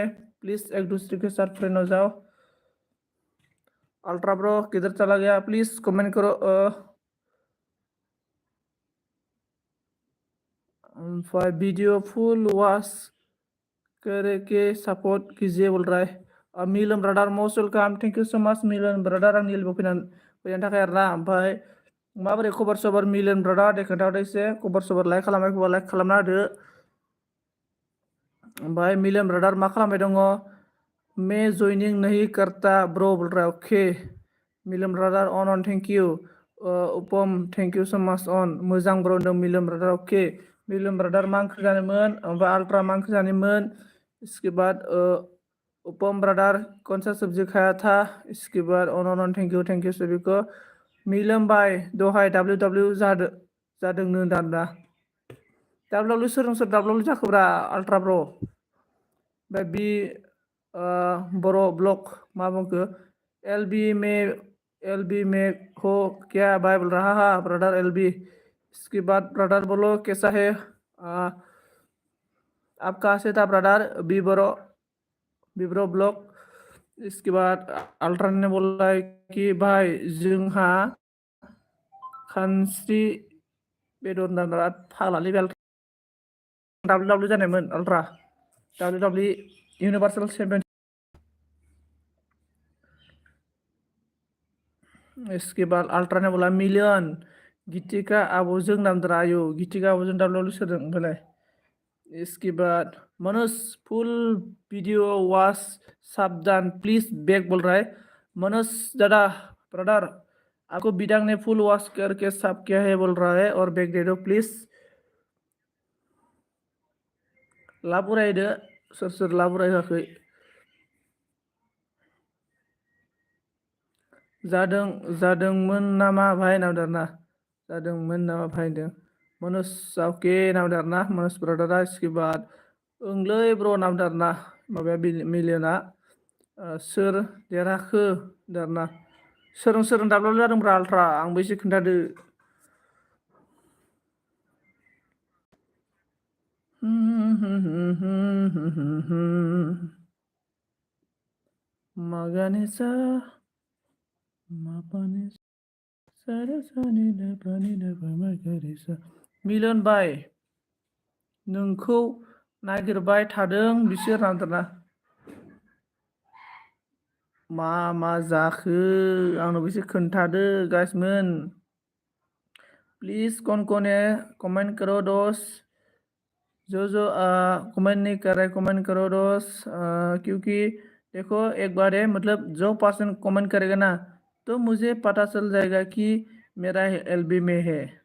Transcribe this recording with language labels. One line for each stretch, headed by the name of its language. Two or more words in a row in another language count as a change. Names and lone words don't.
Hindi: प्लीज एक दूसरे के साथ फ्रेंड हो जाओ। अल्ट्रा ब्रो किधर चला गया? प्लीज कमेंट करो।
English: video full watch
Hindi: करके सपोर्ट कीजिए बोल रहा है।
English: Milan brother most welcome, thank you so much Milan brother,
Bodo: आंनि एल्बम फैनायनि थाखाय आरोना। ओमफ्राय माबोरै खबर सबर मिलन ब्रदर, दे खोन्थाहरदो एसे। खबर सबर लाइक खालामाखैबा लाइक खालामना होदो। ओमफ्राय मिलन ब्रदर मा खालामबाय दङ?
Hindi: मैं ज्वाइनिंग नहीं करता ब्रो बोल रहा है, ओके।
English: Milan brother on thank you. Upam thank you so much on,
Bodo: मोजां ब्रो होनदों मिलन ब्रदर, ओके। मिलन ब्रदर मा ओंख्रि जानोमोन? ओमफ्राय अल्ट्रा मा ओंख्रि जानोमोन?
Hindi: इसके बाद उपम ब्रदर कौन सा सब्जी खाया था? इसके बाद
English: on thank you
Hindi: सभी को।
Bodo: मिलन भाई दहाय WW जादोंनो दाना। WW सोरजों सोर WW जाखोब्रा अल्ट्रा ब्रो? ओमफ्राय बि बर' ब्लग मा बुंखो?
Hindi: एल बी में हो क्या भाई बोल रहा है ब्रदर LB। इसके बाद ब्रदर बोलो कैसा है? आप कहाँ से था ब्रदर? बी ब्रो ब्लग। इसके बाद अल्ट्रा ने बोला है कि
Bodo: भाई जोंहा खानस्रि बेदर नांगौ। फाग्लालै बे WW जानायमोन अल्ट्रा, WW इउनिभार्सेल चेम्पियन।
Hindi: इसके बाद अल्ट्रा ने बोला
Bodo: मिलियन गीतिका आब'जों नामद्रा, आयु गीतिका आब'जों WW सोरजों ओमफ्रायलाय?
Hindi: इसके बाद मनोज
English: full video watch
Hindi: सावधान
English: please back
Hindi: बोल रहा है। मनोज दादा ब्रदर, आपको बिदांग ने
English: full watch
Hindi: करके सब किया है बोल रहा है, और बैक दे दो प्लीज।
Bodo: लाबुरायदो सोर लाबुराय होआखै जादोंमोन नामा भाई नावदारना जादोंमोन नामा भाई होनदों मनोज ओके नावदारना मनोज ब्रदारा इसके बाद ओंलै ब्र नावदारना माबाया मिलियना सोर देरहाखो दारना सोरजों दाब्लाब जादोंब्रा आल्ट्रा आंबो एसे खोन्थादो मागानिसा मापानि सारा सानि दापानि दापा मागारिसा मिलन भाई नोंखौ नागिरबाय थादों बिसोर नांदोंना मा जाखो आंनाव एसे खोन्थादो गाइसमोन
Hindi: प्लीज कौन है कमेंट करो दोस्त जो कमेंट नहीं कर रहे कमेंट करो दोस्त क्योंकि देखो एक बार है मतलब जो पर्सन कमेंट करेगा ना तो मुझे पता चल जाएगा कि मेरा एलबी में है